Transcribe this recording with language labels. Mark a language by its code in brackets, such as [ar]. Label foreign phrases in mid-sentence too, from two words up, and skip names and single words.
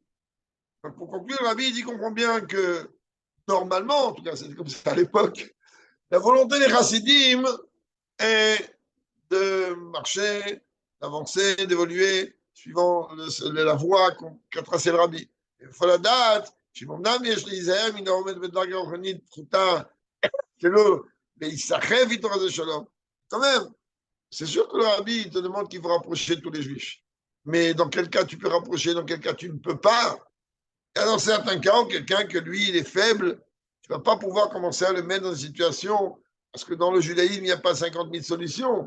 [fr] Pour conclure, Rabbi, il dit comprend bien que, normalement, en tout cas, c'était comme ça à l'époque, la volonté des chassidim est de marcher, d'avancer, d'évoluer, suivant la voie qu'a tracée le Rabbi. Il faut la date, [he] שאומנם יש להיזהר מן העומד בדרגה רוחנית פחותה שלו, להיסחף איתו חס ושלום. [fr] Quand même, c'est sûr que le Rabbi te demande qu'il faut rapprocher tous les juifs. Mais dans quel cas tu peux rapprocher, dans quel cas tu ne peux pas. Et dans certains cas, quelqu'un que lui, il est faible, tu ne vas pas pouvoir commencer à le mettre dans une situation, parce que dans le judaïsme, il n'y a pas 50 000 solutions.